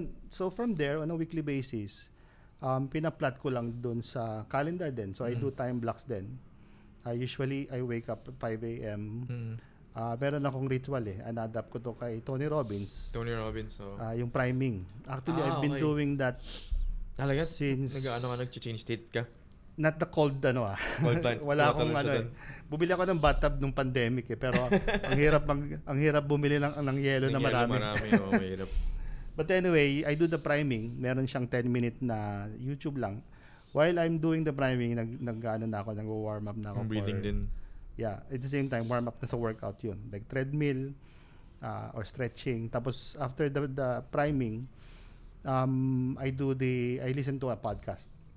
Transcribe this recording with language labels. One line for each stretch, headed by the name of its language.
English: So from there, on a weekly basis,
Filipino: pinaplot ko lang dun sa
English: calendar din. So I do time blocks din. Usually, I wake up at 5 a.m.
Filipino: Meron akong ritual An-adapt ko to kay Tony Robbins. Yung priming.
English: Actually, I've been doing that since...
Filipino: Nag-change state ka?
English: Not the cold Cold time.
Filipino: Wala akong bumili ako ng bathtub nung pandemic pero ang hirap bumili ng yelo na marami. Mahirap.
English: But anyway, I do the priming.
Filipino: Meron siyang 10-minute na YouTube lang.
English: While I'm doing the priming,
Filipino: nag-warm up na ako. Breathing din.
English: Yeah, at the same time, warm up na sa workout yun. Like treadmill or stretching. Tapos after the priming, I listen to a podcast.